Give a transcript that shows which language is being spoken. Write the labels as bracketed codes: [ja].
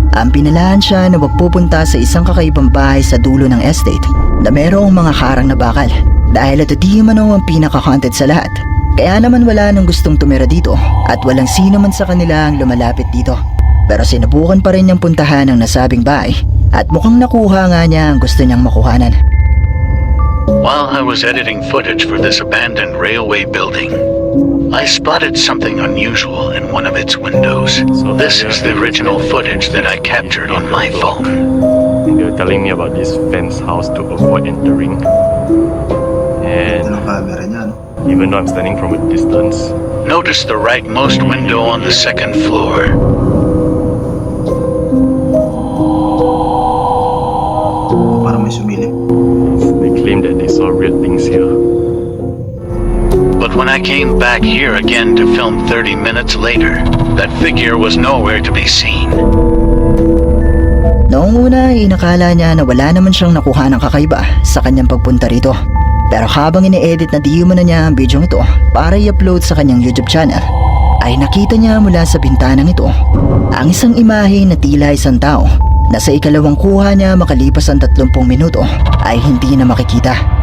[tl] Ang pinalaan siya na magpupunta sa isang kakaibang bahay sa dulo ng estate na merong mga harang na bakal. Dahil ito di umano ang pinaka-haunted sa lahat. Kaya naman wala nang gustong tumira dito at walang sino man sa kanila ang lumalapit dito. Pero sinubukan pa rin niyang puntahan ang nasabing bahay at mukhang nakuha nga niya ang gusto niyang makuhanan. [en] While I was editing footage for this abandoned railway building, I spotted something unusual in one of its windows. So this is the original footage that I captured on my phone. They were telling me about this fence house to avoid entering. [tl] Ito [en] And [tl] ng camera niya, no? [en] even though I'm standing from a distance, Notice the rightmost window on the second floor. [tl] Parang may sumilip. [en] they claim that they saw weird things here. But when I came back here again to film 30 minutes later, that figure was nowhere to be seen. [tl] Noong una ay inakala niya na wala naman siyang nakuha ng kakaiba sa kanyang pagpunta rito. Pero habang ine-edit na di umano niya ang bidyong ito para i-upload sa kanyang YouTube channel, ay nakita niya mula sa bintanang ito ang isang imahe na tila isang tao na sa ikalawang kuha niya makalipas ang 30 minuto ay hindi na makikita.